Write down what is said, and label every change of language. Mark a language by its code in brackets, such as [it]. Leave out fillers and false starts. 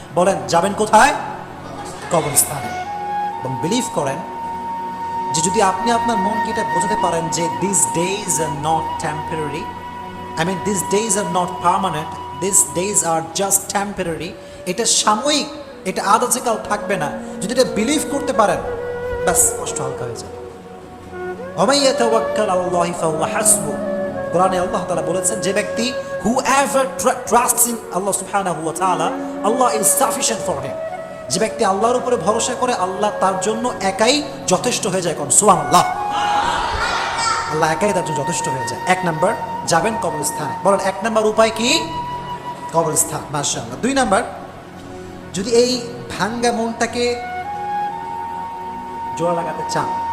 [bn] বলেন যাবেন কোথায়? কবরস্থানে। এবং বিলিভ করেন যে যদি আপনি আপনার মনকে এটা বোঝাতে পারেন যে [en] this days are not temporary, I mean this days are not permanent, this days are just temporary, [bn] এটা সাময়িক, এটা আজ আছে কাল থাকবে না, যদি এটা বিলিভ করতে পারেন, ব্যাস কষ্ট হালকা হয়ে যাবে। [ar] ওয়া ইয়াতাওয়াক্কাল আলাল্লাহি ফাহুয়া হাসবুহ। [bn] কোরআনে আল্লাহ তাআলা বলেছেন, যে ব্যক্তি [en] whoever trusts in Allah subhanahu wa ta'ala, Allah is sufficient for him. [bn] যে ব্যক্তি আল্লাহর উপরে ভরসা করে, আল্লাহ তার জন্য একাই যথেষ্ট হয়ে যায়। কোন সুবহানাল্লাহ, আল্লাহ একাই তার জন্য যথেষ্ট হয়ে যায়। এক নাম্বার, যাবেন কবরস্থানে। বলেন এক নাম্বার উপায় কি? কবরস্থান। মাশাআল্লাহ। দুই নাম্বার, যদি এই ভাঙ্গা মনটাকে জোড়া লাগাতে চান,